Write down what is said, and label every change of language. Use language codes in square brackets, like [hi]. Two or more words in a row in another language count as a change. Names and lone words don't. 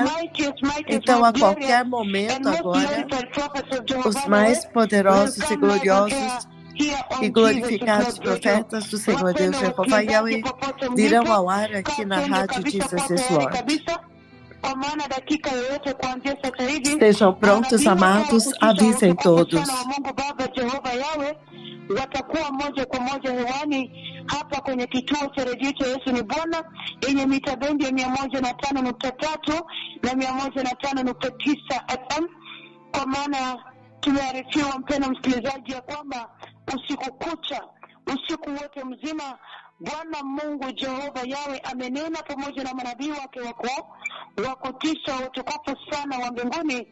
[pt] Então, a qualquer momento agora, os mais poderosos e gloriosos e glorificados profetas do Senhor Deus Jeová Yahweh virão ao ar aqui na rádio Jesus is Lord. Estejam prontos, amados, avisem todos. [sw] Watakuwa moja kwa moja hewani hapa kwenye kituo cha redio cha Yesu ni Bwana yenye mita bendi ya 105.3 na 105.9 FM. Kwa maana tumearifiwa, mpendwa msikilizaji, ya kwamba usiku kucha, usiku wote mzima, Bwana Mungu Jehova Yawe amenena pamoja na manabii wake wa kutisha utukufu sana wa mbinguni.